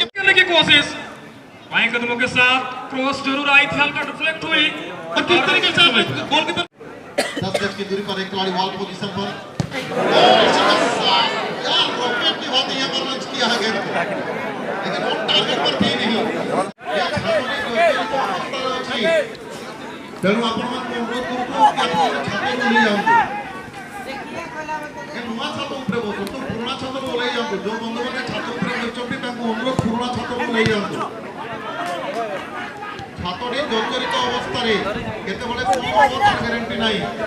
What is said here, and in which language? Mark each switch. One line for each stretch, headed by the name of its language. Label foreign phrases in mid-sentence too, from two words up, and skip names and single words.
Hindi: करने की कोशिश बाएं कदमों के साथ क्रॉस जरूर आई थी, हल्का डिफ्लेक्ट हुई और किस तरीके से गोल की 10 गज की दूरी पर एक खिलाड़ी
English: ball position
Hindi: पर यार रॉकेट की बात यहाँ पर लॉन्च किया है गेंद को, लेकिन वो टारगेट पर थी नहीं।
Odia: तेणु ଆପଣମାନଙ୍କୁ ଅନୁରୋଧ କରୁଛୁ କି ଆପଣ ଛାତକୁ ଓହ୍ଲେଇ ଯାଆନ୍ତୁ, ନୂଆ ଛାତ ଉପରେ ବସନ୍ତୁ, ପୁରୁଣା ଛାତକୁ ଓହ୍ଲେଇ ଯାଆନ୍ତୁ। ଯୋଉ ବନ୍ଧୁମାନେ ଛାତ ଉପରେ ବସିଛନ୍ତି ତାଙ୍କୁ ଅନୁରୋଧ ପୁରୁଣା ଛାତକୁ ଓହ୍ଲେଇ ଯାଆନ୍ତୁ। ଛାତଟି ଜର୍ଜରିତ ଅବସ୍ଥାରେ କେତେବେଳେ କଣ ହବ ତାର ଗ୍ୟାରେଣ୍ଟି ନାହିଁ।